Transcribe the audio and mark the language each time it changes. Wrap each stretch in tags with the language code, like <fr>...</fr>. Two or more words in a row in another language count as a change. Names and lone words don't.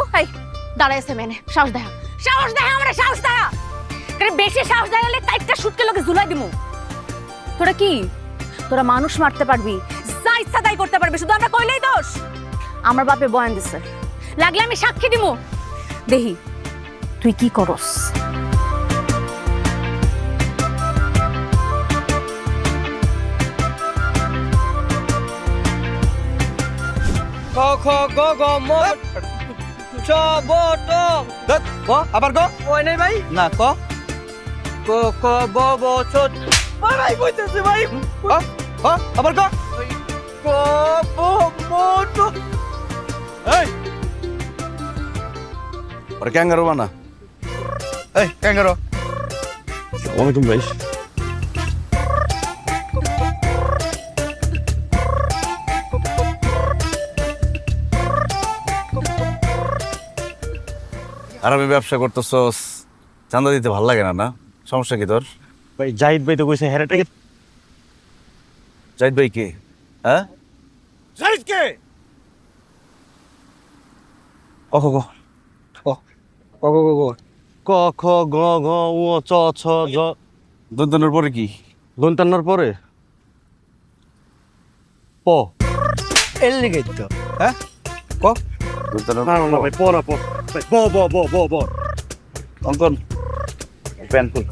<bn>এই দাঁড়াইছে মেনে, সাহস দেখা। সাহস দেখা আমরা, সাহস দেখা। আরে বেশি সাহস দেখালে কাইটটা শুটকে লোকে ঝুলাই দিমু। তোরা কি? তোরা মানুষ মারতে পারবি, যা ইচ্ছা তাই করতে পারবি, শুধু আমরা কইলেই দোষ। আমার বাপে বয়ান দিছে, লাগলে আমি সাক্ষী দিমু। দেহি তুই কি করস? ক খ গ গ ম চ ব ট ক আবার ক ওই নাই ভাই না ক ক ক ব ব ছ ভাই কইতেছে ভাই আবার ক ক ব ম ট এই ওরে ক্যাঙ্গারু বানা। এই ক্যাঙ্গারু ওয়ালাইকুম ভাই। আর আমি ব্যবসা করতেছস, চাঁদা দিতে ভাল লাগে না? না সমস্যা কি তোর? ভাই জাহিদ ভাই তো কইছে হেরাটাকে। জাহিদ ভাই কে? হ্যাঁ জাহিদ কে? ক খ ক ক ক ক ক খ গ ঘ উ চ ছ জ। দন্তনের পরে কি? দন্তান্নর পরে প। এর লিগে তো হ্যাঁ ক দন্তনের না না ভাই পড়া পড়। ব ব ব ব ব। অঙ্কন প্যান্ট খুল।</bn>